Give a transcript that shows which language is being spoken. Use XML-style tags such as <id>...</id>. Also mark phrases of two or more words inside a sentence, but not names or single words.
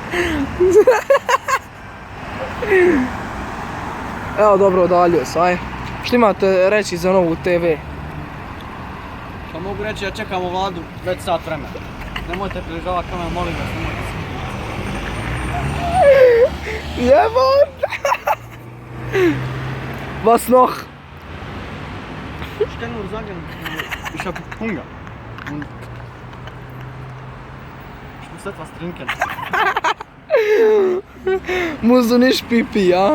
<sr>Evo dobro, odaljio se, aj. Što imate reći za novu TV? Što mogu reći, ja čekamo Vladu već sat vremena. Nemojte približavati kameru, molim vas, nemojte se. Jebon!</sr> <de>Was noch? Ich kann nur sagen, ich habe Hunger. Und ich muss etwas trinken. Musst du nicht pipi, ja?</de>